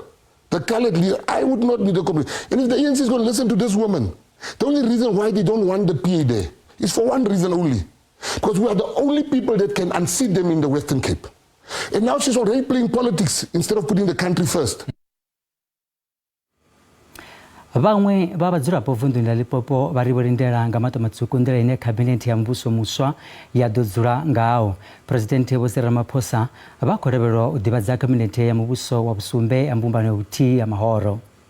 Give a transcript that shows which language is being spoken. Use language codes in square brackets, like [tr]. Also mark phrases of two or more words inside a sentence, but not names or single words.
[en] The colored leader, I would not need a complaint. And if the ANC is going to listen to this woman, the only reason why they don't want the PA there is for one reason only. Because we are the only people that can unseat them in the Western Cape. And now she's already playing politics instead of putting the country first. [ve] Vhaṅwe vha vhadzulapo vunḓuni ḽa Limpopo vha ri vho lindela nga maṱo matswuku nḓila ine khabinethe ya muvhuso muswa ya ḓo dzula ngaho. Phuresidennde Vho Cyril Ramaphosa vha khou lavhelelwa u ḓivhadza khabinethe ya muvhuso wa vhusumbe ya mbumbano ya vhuthihi ha mahoro.